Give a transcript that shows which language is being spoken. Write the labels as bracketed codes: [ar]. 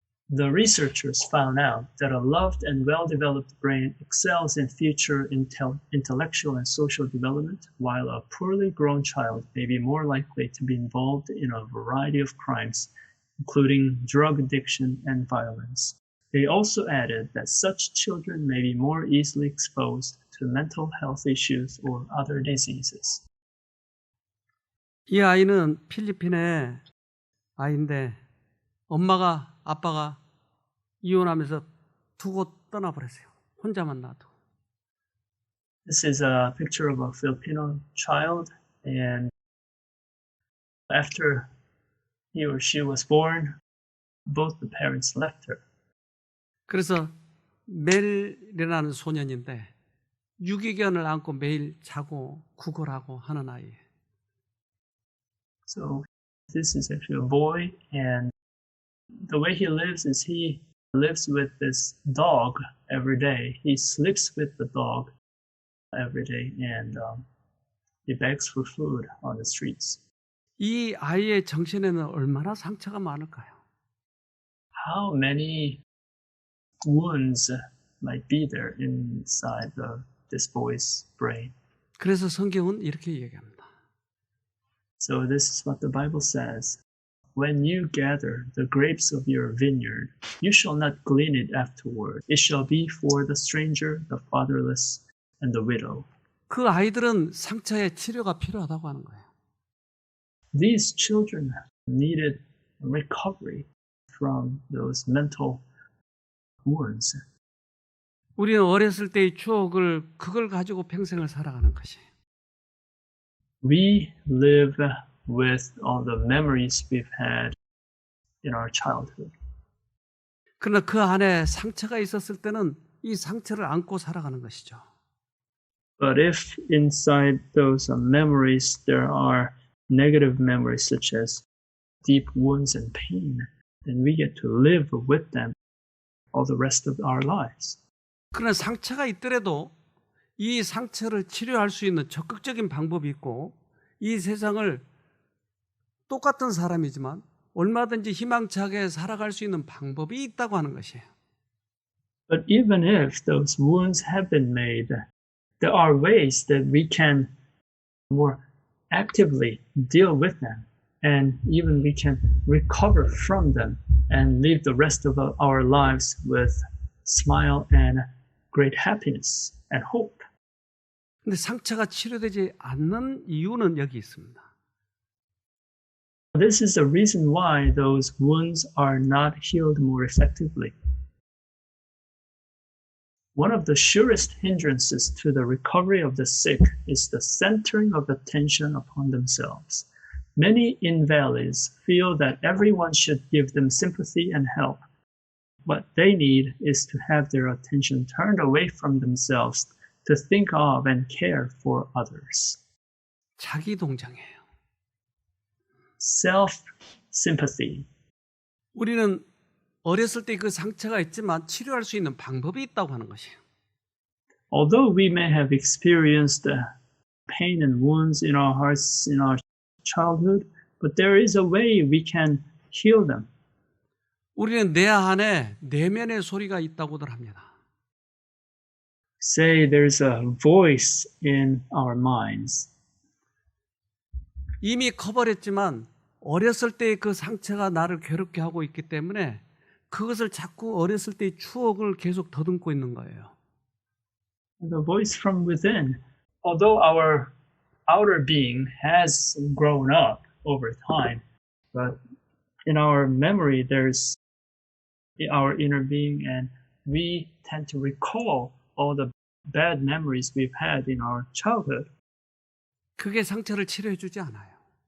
[en] The researchers found out that a loved and well-developed brain excels in future intellectual and social development, while a poorly grown child may be more likely to be involved in a variety of crimes, including drug addiction and violence. They also added that such children may be more easily exposed to mental health issues or other diseases. [ko] 이 아이는 필리핀의 아이인데 엄마가 아빠가 이혼하면서 두고 떠나버렸어요. 혼자만 놔두고. [en] This is a picture of a Filipino child, and after he or she was born, both the parents left her. [ko] 그래서 멜이라는 소년인데 유기견을 안고 매일 자고 구걸하고 하는 아이예요. [en] So this is actually a boy, and the way he lives is he lives with this dog every day. He sleeps with the dog every day, and he begs for food on the streets. [ko] 이 아이의 정신에는 얼마나 상처가 많을까요? [en] How many wounds might be there inside this boy's brain? [ko] 그래서 성경은 이렇게 얘기합니다. [en] So this is what the Bible says. When you gather the grapes of your vineyard, you shall not glean it afterward. It shall be for the stranger, the fatherless, and the widow. [ko] 그 아이들은 상처의 치료가 필요하다고 하는 거예요. [en] These children needed recovery from those mental wounds. [ko] 우리는 어렸을 때의 추억을 그걸 가지고 평생을 살아가는 것이에요. [en] We live with all the memories we've had in our childhood. [ko] 그러나 그 안에 상처가 있었을 때는 이 상처를 안고 살아가는 것이죠. [en] But if inside those memories there are negative memories such as deep wounds and pain, then we get to live with them all the rest of our lives. [ko] 그러나 상처가 있더라도 이 상처를 치료할 수 있는 적극적인 방법이 있고 이 세상을 똑같은 사람이지만 얼마든지 희망차게 살아갈 수 있는 방법이 있다고 하는 것이에요. [en] But even if those wounds have been made, there are ways that we can more actively deal with them, and even we can recover from them and live the rest of our lives with smile and great happiness and hope. [ko] 근데 상처가 치료되지 않는 이유는 여기 있습니다. [en] This is the reason why those wounds are not healed more effectively. One of the surest hindrances to the recovery of the sick is the centering of attention upon themselves. Many invalids feel that everyone should give them sympathy and help. What they need is to have their attention turned away from themselves to think of and care for others. [ko] 자기 동정이에요. [en] Self-sympathy. [ko] 우리는 어렸을 때 그 상처가 있지만 치료할 수 있는 방법이 있다고 하는 것이에요. [en] Although we may have experienced pain and wounds in our hearts in our childhood, but there is a way we can heal them. [ko] 우리는 내 안에 내면의 소리가 있다고들 합니다. [en] Say there's a voice in our minds. [ko] 이미 커버렸지만 어렸을 때의 그 상처가 나를 괴롭게 하고 있기 때문에 그것을 자꾸 어렸을 때의 추억을 계속 더듬고 있는 거예요. [en] The voice from within, although our outer being has grown up over time, but in our memory there's our inner being, and we tend to recall all the bad memories we've had in our childhood. [ko] 그게 상처를 치료해 주지 않아요.